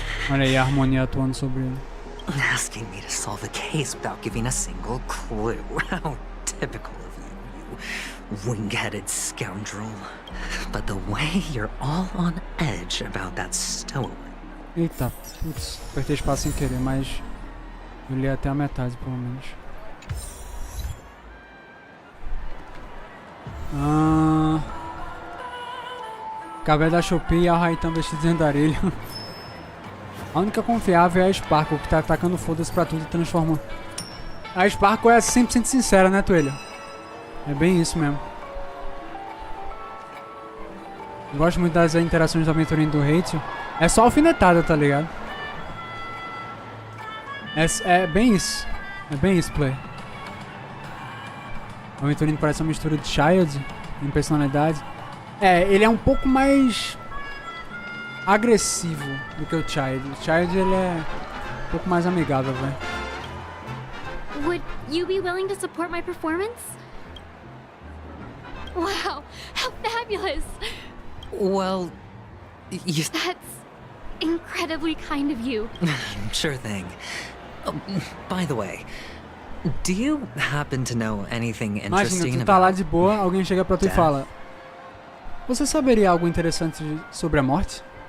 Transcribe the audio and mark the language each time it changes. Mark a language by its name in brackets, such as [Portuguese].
[Portuguese] Olha aí a harmonia atuando sobre ele. [English] Asking me to solve a case without giving a single clue. How typical of you, you wing-headed scoundrel. But the way you're all on edge about that stowaway. [Portuguese] Eita, putz, apertei espaço sem querer, mas eu li até a metade, pelo menos. Cabelo da Shopee e a Raitan vestido de andarilho. A única confiável é a Sparkle, que tá atacando foda-se pra tudo e transformando. A Sparkle é 100% sincera, né, Toelho? É bem isso mesmo. Eu gosto muito das interações do Aventurino do Hatio. É só alfinetada, tá ligado? É bem isso. É bem isso, Play. O Aventurino parece uma mistura de Child em personalidade. É, ele é um pouco mais agressivo do que o Child. O Child, ele é um pouco mais amigável, velho. [English] Would you be willing to support my performance? Wow, how fabulous! Well, you... That's incredibly kind of you. Sure thing. Oh, by the way, do you happen to know anything interesting [Portuguese] Imagina, tu tá lá [English] about [Portuguese] de boa, alguém chega pra tu e fala: você saberia algo interessante sobre a morte?